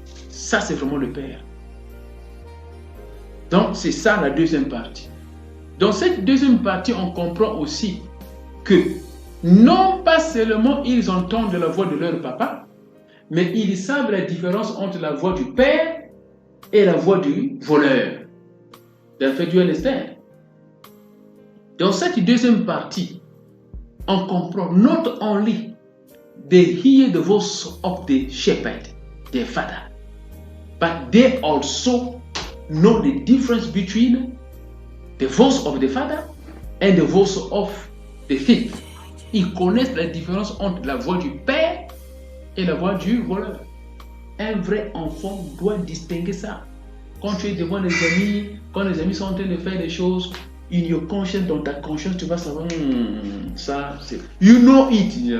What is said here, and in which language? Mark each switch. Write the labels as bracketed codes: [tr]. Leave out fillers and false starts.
[fr] Ça, c'est vraiment le Père. Donc, c'est ça la deuxième partie. Dans cette deuxième partie, on comprend aussi que non pas seulement ils entendent la voix de leur papa, mais ils savent la différence entre la voix du père et la voix du voleur. D'après Dieu, Esther. Dans cette deuxième partie, on comprend [en] not only they hear the voice of the shepherd, their father, but they also know the difference between the voice of the father and the voice of the thief. [fr] Ils connaissent la différence entre la voix du père et la voix du voleur. Un vrai enfant doit distinguer ça. Quand tu es devant les amis, quand les amis sont en train de faire des choses, [en] in your conscience, [fr] dans ta conscience, tu vas savoir, ça, c'est... [en] You know it.